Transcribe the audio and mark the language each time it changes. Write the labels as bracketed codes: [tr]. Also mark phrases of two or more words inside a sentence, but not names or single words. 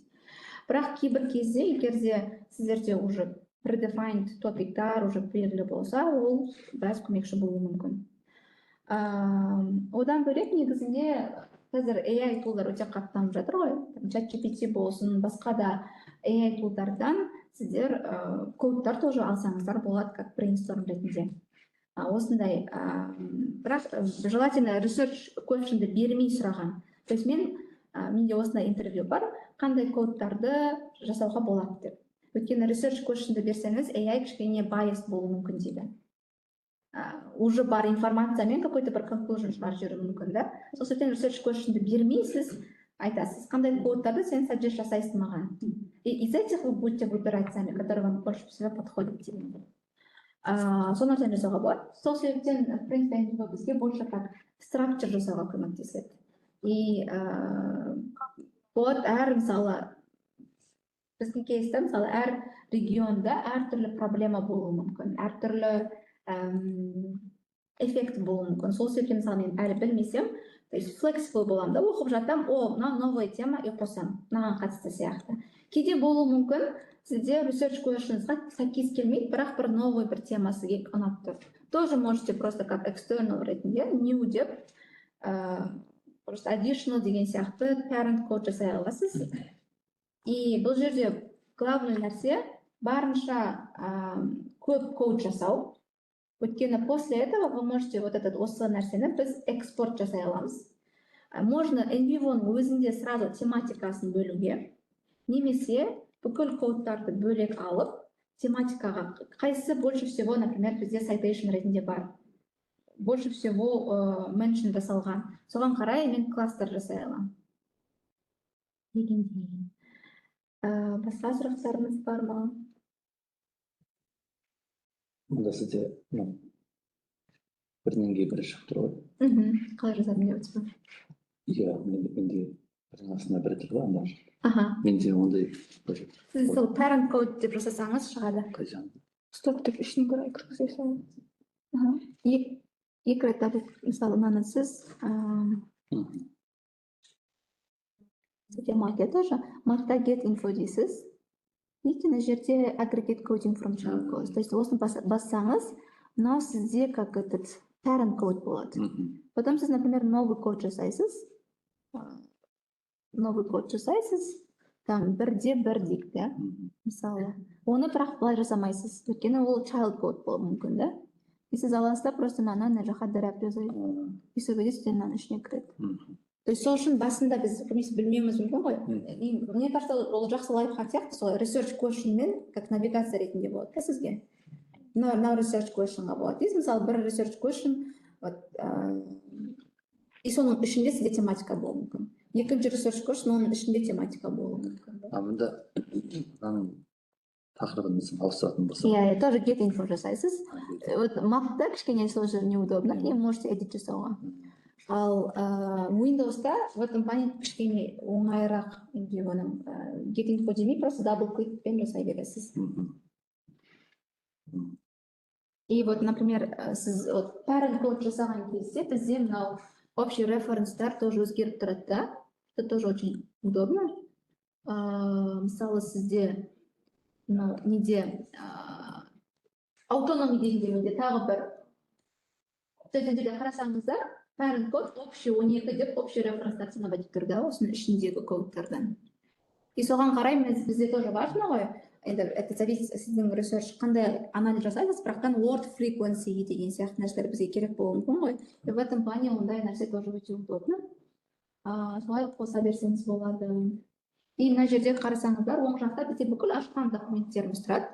[kk] Бірақ кейбір кезде, егерде сіздерде уже predefined топиктар уже белгілі болса, ол біраз көмекші болуы мүмкін. Одан бөлек негізінде қазір AI тулдар өте қатты дамып жатыр ғой. ChatGPT болсын, басқа да AI тулдардан сіздер кодтар тоже алсаңыздар болады, как brainstorm ретінде. Осындай, бірақ желательно [en] research question'ды [kk] бермей сұраған. [ru] То есть [kk] менде осындай интервью бар, қандай кодтарды жасауға болады деп. Өйткені [en] research question'ды [kk] берсеңіз, AI кішкене biased болуы мүмкін дейді. Уже бар информациямен какой-то бір conclusion шығарып жіберуі мүмкін, да? Сол себептен [en] research question'ды [kk] бермейсіз, айтасыз, қандай кодтарды сен suggest жасайсың маған. [ru] И из этих вы будете выбирать сами, которые вам больше всего подходят дегенде. [kk] Сол нәрсені жасауға болады. Сол себептен, [ru] в принципе, бізге больше как structure [kk] жасауға көмектеседі. [ru] И вот [kk] әр мысалы біздің кейсте мысалы әр регионда әртүрлі проблема болуы мүмкін, әртүрлі эффект болуы мүмкін. Сол себептен мысалы мен әлі білмесем, [ru] то есть [kk] flexible боламын да, оқып жатам, мына [ru] новая тема и [kk] қосам, маған қатысты сияқты. Кейде болуы мүмкін, сізде [en] research question'ға [kk] сәйкес келмейді, бірақ бір новый бір тема сізге ұнап тұр. [ru] Тоже можете просто как [kk] external ретінде new деп просто additional деген сияқты [en] parent code [kk] жасай аласыз. И бұл жерде главный нәрсе барынша көп код жасау. Өйткені [ru] после этого вы можете вот этот [kk] осы нәрсені біз экспорт жасай аламыз. Можно NVivo-ның өзінде сразу тематикасын бөлуге, немесе бүкіл кодтарды бөлек алып, тематикаға қайсы [ru] больше всего, например, [kk] бізде citation ретінде бар. [ru] Больше всего mention жасалған. [kk] Соған қарай мен кластер жасай аламын. Дегендей. Басқа сұрақтарыңыз бар ма? Мұнда сізде бірінен кейін бірі шығып тұр ғой. Қалай жасадым деп отырсыз ба? Иә, менде бірінің астына бірі тұр ғой, анда. Менде ондай. Сіз сол parent code деп жасасаңыз шығады. Қайжан. Стоп деп ішіне қарай кіргізе салу. Екі рет табып, мысалы, мынаны сіз market тоже market'та [en] get info [kk] дейсіз. Өйткені жерде [en] aggregate coding from child codes. [ru] То есть [kk] осыны бассаңыз, мынау сізде [ru] как этот [en] parent code [kk] болады. Потом сіз, например, новый код жасайсыз. Там бірде бір дейік, да? Мысалы, оны бірақ былай жасамайсыз. Өйткені ол [en] child code [kk] болуы мүмкін, да? И сіз аласыз да просто мынаны жаққа дәрәп жазайық. И сол кезде сізден мынаның ішіне кіреді. [ru] То есть [kk] сол үшін басында біз білмеуіміз мүмкін ғой. [ru] Мне кажется, [kk] ол жақсы лайфхак сияқты, сол [en] research question'мен [ru] как навигация [kk] ретінде болады да сізге. Мына [en] research question'ға [kk] болады. Дейсіз, мысалы, бір [en] research question, [kk] и соның ішінде сізде тематика болуы мүмкін. Екінші [en] research question, [kk] оның ішінде тематика болуы мүмкін. Мұнда тақырыбын ауыстыратын болса. Иә, тоже [en] get info [kk] жасайсыз. Mac'та кішкене сол жер [ru] неудобно, и можете [kk] edit жасауға. Ал Windows'та [ru] в этом плане [kk] кішкене оңайырақ оның [en] get info [kk] демей, просто [en] double clickпен [kk] жасай бересіз. [ru] И вот, например, [kk] сіз [en] parent code [kk] жасаған кезде бізде мынау общий референстар тоже өзгеріп тұрады да. [ru] Это тоже очень удобно. [kk] Мысалы, сізде неде autonomy дегенде тағы бір сөздерде қарасаңыздар, [en] parent code [kk] общий 12 деп общий референстар санап айтып тұр да, осының ішіндегі кодтардан. И соған қарай бізде тоже важно ғой. [ru] Это зависит [kk] сіздің research қандай анализ жасайсыз, бірақтан [en] word frequency [kk] деген сияқты нәрселер бізге керек болуы мүмкін ғой. [ru] И в этом плане [kk] ондай нәрсе тоже өте удобно. Солай қоса берсеңіз болады. И мына жерде қарасаңыздар, оң жақта бізде бүкіл ашқан документтеріміз тұрады.